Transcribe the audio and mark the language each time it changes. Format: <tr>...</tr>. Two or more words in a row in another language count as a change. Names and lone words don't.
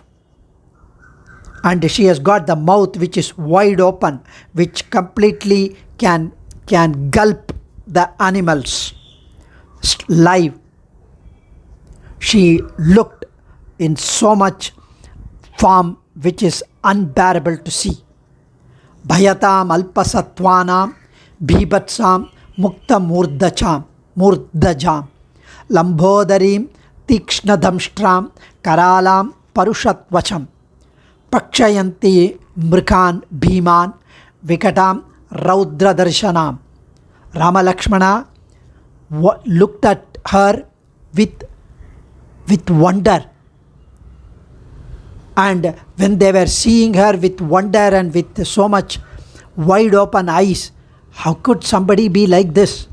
<en>And she has got the mouth which is wide open, which completely can gulp the animals live. She looked in so much form which is unbearable to see.</en> <sa>Bhayatam alpasattvanam Bibhatsam mukta murdajam lambodharim tikshnadamstram karalam parushatvacham Pakshayanti mrikan bhiman vikatam raudra darshanam.</sa> <en>Rama Lakshmana looked at her with wonder. And when they were seeing her with wonder and with so much wide open eyes, how could somebody be like this?</en>